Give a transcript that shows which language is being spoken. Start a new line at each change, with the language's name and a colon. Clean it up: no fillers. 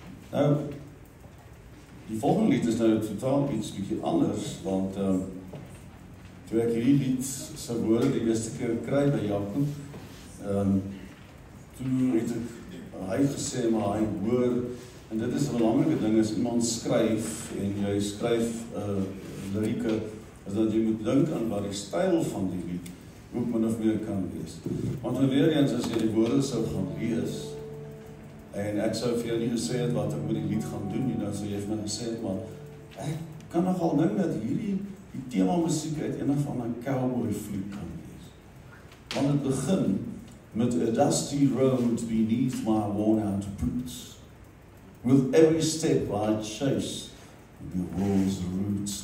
Afrikaans: Nou, die volgende lied is nou totaal iets bietjie anders, want toe ek hierdie lied se woorde die eerste keer kry by Jakob, toe het hy gesê, maar hy hoor, en dit is 'n belangrike ding, as iemand skryf, en jy skryf lirieke, is dat jy moet dink aan wat die styl van die lied ook min of meer kan wees. Want weer eens, as jy die woorde sou gaan lees, en ek sou vir jou nie gesê het wat ek met die lied gaan doen nie, dan sou jy vir my gesê het, maar ek kan nogal dink dat die tema musiek uit een van 'n cowboy fliek kan wees. Want het begin met
English: a dusty road beneath my worn out boots. With every step I chase the world's roots.